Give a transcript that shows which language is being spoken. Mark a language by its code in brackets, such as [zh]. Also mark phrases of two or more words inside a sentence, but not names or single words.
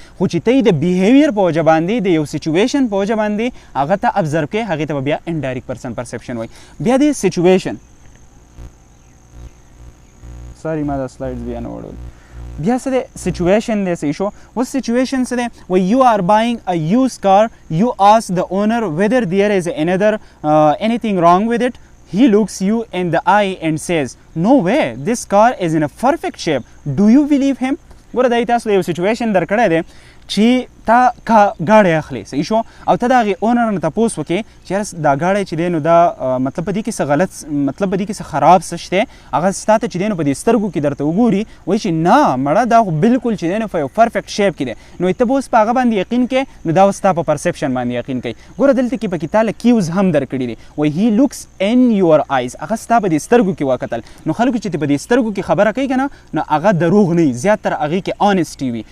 [ps] خو چې ته یې د بیهیویر په وجه باندې، د یو سچویشن په وجه باندې هغه ته ابزرو کوې، هغې ته به بیا [en] indirect person perception [ps] وایي. بیا د سچویشن ساري ما دا سلایډز بیا نه وړول بیا څه دی سچویشن دی صحیح شو اوس سچویشن څه دی [en] why you are buying a used car you ask the owner whether there is another anything wrong with it he looks you in the eye and says no way this car is in a perfect shape do you believe him [ps] ګوره دا تاسو یو سچویشن درکړی دی چې تا ګاډی اخلي صحیح شو او ته د هغې اونر نه تپوس وکړې چې یاره دا ګاډی چې دی نو دا مطلب په دې کې څه غلط مطلب په دې کې څه خراب څه شته هغه ستا ته چې دی نو په دې سترګو کې درته وګوري وایي چې نه مړه دا خو بالکل چې دی نو په یو [en] perfect shape [ps] کې دی نو ته به اوس په هغه باندې یقین کوې نو دا اوس ستا په پرسپشن باندې یقین کوي ګوره دلته کې پکې تا له کیوز هم درکړي دي وایي [en] he looks in your eyes [ps] هغه ستا په دې سترګو کې وکتل نو خلکو چې په دې سترګو کې خبره کوي که نه نو هغه دروغ نه وي زیاتره هغې کې آنسټي وي